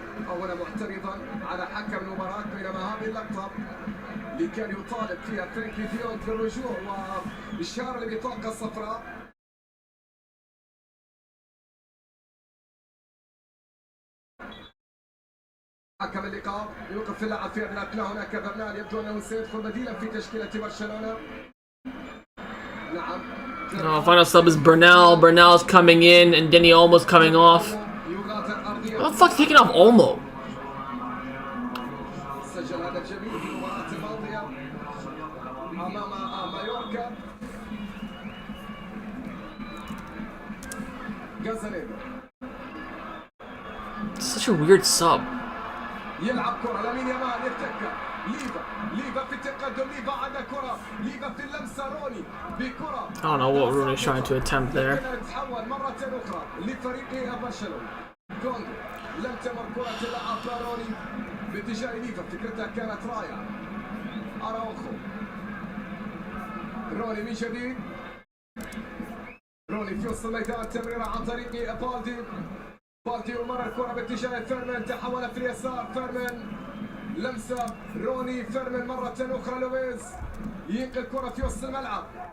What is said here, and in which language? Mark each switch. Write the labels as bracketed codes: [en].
[ar] أولا معترضا على حكم المباراة. بينما هذه اللقطة اللي كان يطالب فيها فرانكي ديون بالرجوع وإشارة لبطاقة الصفراء. حكم اللقاء يوقف اللاعب في أثناء هناك برنال يبدو أنه سيدخل بديلا في تشكيلة برشلونة. نعم [en] Oh, final sub is Bernal. Bernal's coming in, and Denny Olmo's coming off. What the fuck taking off Olmo? [ar] سجل هدف جميل في المباراة الماضية أمام مايوركا. غازانيغا [en] Such a weird sub. [ar] يلعب كرة لامين يامال يتكة ليفا في التقدم ليفا عندها كرة ليفا في اللمسة روني بكرة. [en] I don't know what Rooney's trying to attempt there. [ar] تحول مرة أخرى لفريق برشلونة. كوندي لم تمر كرة اللاعب روني باتجاه ليفا، فكرتها كانت رائعة. أراوخو روني من جديد، روني في وسط الميدان تمريرة عن طريق بالدي ومر الكرة باتجاه فيرمان، تحول في اليسار فيرمان لمسة روني فيرمان مرة أخرى لويز ينقل الكرة في وسط الملعب.